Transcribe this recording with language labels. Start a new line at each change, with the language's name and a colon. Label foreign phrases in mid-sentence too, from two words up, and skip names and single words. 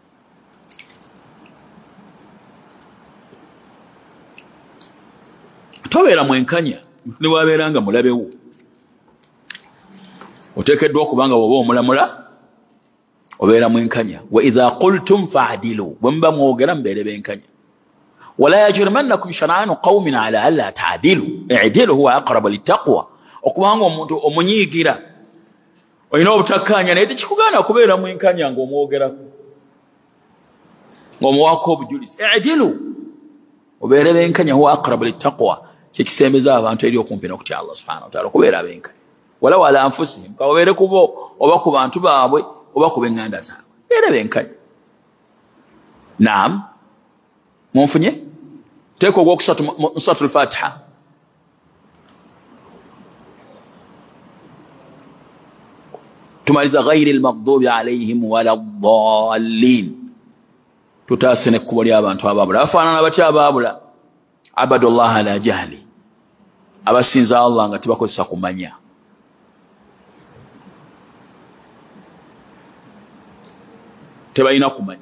Ganda: Tobeera mwenkanya ne wabeera nga mulabewo. Oteekeddwa okubanga bw'oba omulamula obeera mwenkanya.
Arabic: وإذا قلتم فاعدلوا,
Ganda: bwe muba mwogera mubeere benkanya.
Arabic: ولا يجرمنكم شنآن قوم على ألا تعدلوا اعدلوا هو أقرب للتقوى.
Ganda: Okubanga omuntu omunyiigira olina obutakkaanya naye tekikugaana okubeera mwenkanya ng'omwogerako, ng'omuwaako obujulizi. I'dilu, obeere benkanya,
Arabic: هو أقرب للتقوى,
Ganda: kyekisembeza abantu eri okumpi n'okutya Allah
Arabic: سبحانه وتعالى,
Ganda: okubeera benkanya.
Arabic: ولا ولا أنفسهم,
Ganda: kabeere ku bo oba ku bantu baabwe oba ku b'eŋŋanda zaabwe, beere benkanya. Naam. Munfunye? Teeka ogwokusatu mu suratul Fatiha.
Arabic: Tumaliza غير المغضوب عليهم ولا الضالين.
Ganda: Tutaase n'ekkubo ly'abantu abaabula. Bafaanana batya abaabula?
Arabic: عبدوا الله على جهل,
Ganda: abasinza Allah nga tebakozesa kumanya. Tebalina kumanya.